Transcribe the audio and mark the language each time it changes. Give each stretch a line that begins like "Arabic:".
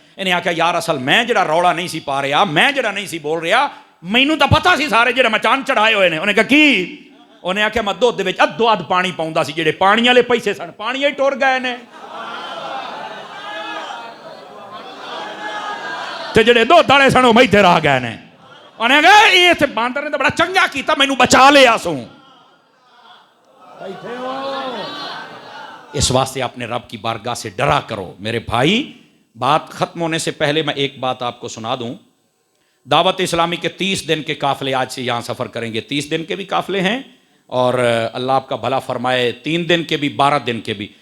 Punjabi: انہیں آخیا یار اصل میں جڑا روڑا نہیں سی پا رہا, میں جڑا نہیں سی بول رہا, مینوں تو پتہ سی سارے جڑے میں چاند چڑھائے ہوئے نے. انہیں کہا کی؟ انہیں آخیا میں دودھ دے وچ ادھو ادھ پانی پاؤندا سی, جڑے پانی والے پیسے سن پانی ہی ٹر گئے نے, تے جڑے دودھ والے سن وہ میتھے رہ گئے نے. انہیں کہا یہ تے باندر نے تو بڑا چنگا کیتا, مینوں بچا لیا سوں.
Urdu: اس واسطے اپنے رب کی بارگاہ سے ڈرا کرو میرے بھائی. بات ختم ہونے سے پہلے میں ایک بات آپ کو سنا دوں. دعوت اسلامی کے 30 دن کے قافلے آج سے یہاں سفر کریں گے. 30 دن کے بھی قافلے ہیں اور اللہ آپ کا بھلا فرمائے 3 دن کے بھی 12 دن کے بھی.